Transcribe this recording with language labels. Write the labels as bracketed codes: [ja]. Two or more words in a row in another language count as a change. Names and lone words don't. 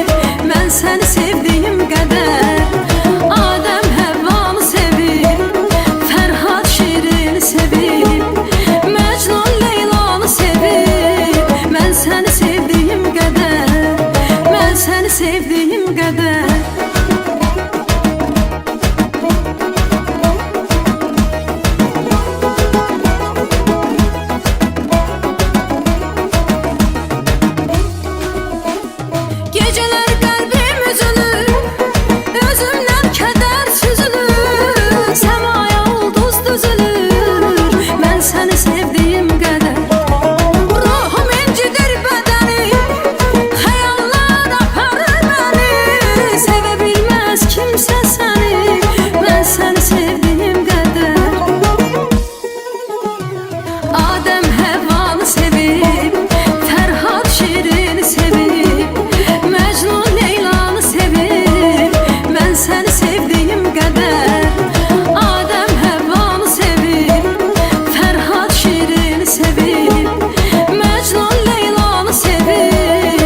[az] Mən səni sevdiyim qədər. Adem Həvvanı sevib, Fərhad şirini sevib, Məcnun Leylanı sevib. Mən səni sevdiyim qədər, mən səni sevdiyim qədər. [tr] Geceler kalbim üzülür, özümden keder süzülür, semaya ulduz düzülür. Ben seni sevdiğim kadar. Ruhum incidir bedenim, [az] hayallar aparır [tr] beni. Sevebilmez kimse seni, ben seni sevdiğim kadar. [az] Adem Həvvanı sevib, Fərhad şirini sevib, Məcnun Leylanı sevib. Mən səni sevdiyim qədər. Adem Həvvanı sevib, Fərhad şirini sevib, Məcnun Leylanı sevib.